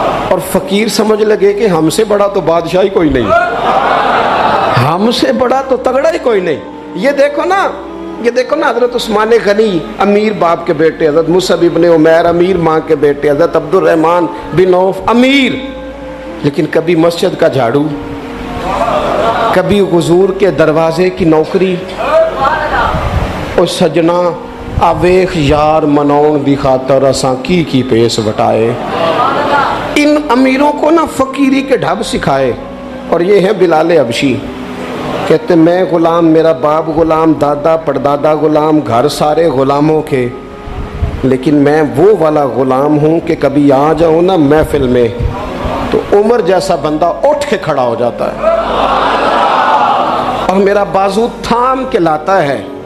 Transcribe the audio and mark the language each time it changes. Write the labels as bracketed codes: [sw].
[ur] اور فقیر سمجھ لگے کہ ہم سے بڑا تو بادشاہی کوئی نہیں, ہم سے بڑا تو تگڑا ہی کوئی نہیں. یہ دیکھو نا حضرت عثمان غنی امیر باپ کے بیٹے, حضرت مصعب ابن عمیر امیر ماں کے بیٹے, حضرت عبد الرحمن بن عوف امیر, لیکن کبھی مسجد کا جھاڑو, کبھی حضور کے دروازے کی نوکری. [pa] او سجنا آویخ یار منون دی خاطر اساں کی پیس وٹائے. [ur] ان امیروں کو نا فقیری کے ڈھب سکھائے. اور یہ ہے بلال حبشی, کہتے میں غلام, میرا باپ غلام, دادا پردادا غلام, گھر سارے غلاموں کے, لیکن میں وہ والا غلام ہوں کہ کبھی آ جاؤں نا محفل میں تو عمر جیسا بندہ اٹھ کے کھڑا ہو جاتا ہے اور میرا بازو تھام کے لاتا ہے.